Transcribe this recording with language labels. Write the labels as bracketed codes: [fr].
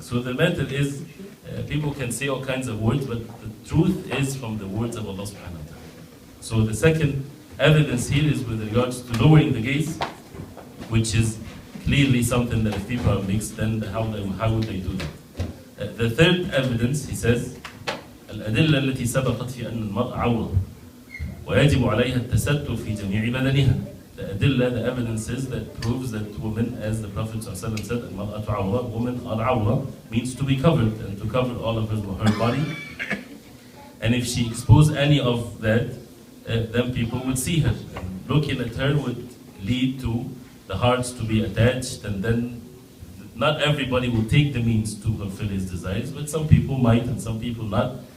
[en] So the matter is, people can say all kinds of words, but the truth is from the words of Allah subhanahu wa ta'ala. So the second evidence here is with regards to lowering the gaze, which is clearly something that if people are mixed, then how would they do that? The third evidence, he says, [ar] الأدلة التي سبقت في أن المرأة عورة ويجب عليها التستر في جميع بدنها. [en] The adilla, the evidences that proves that women, as the Prophet ﷺ said, [ar] المرأة عورة, [en] women are عورة, means to be covered and to cover all of her body. And if she exposed any of that, then people would see her. And looking at her would lead to the hearts to be attached, and then not everybody will take the means to fulfill his desires, but some people might and some people not.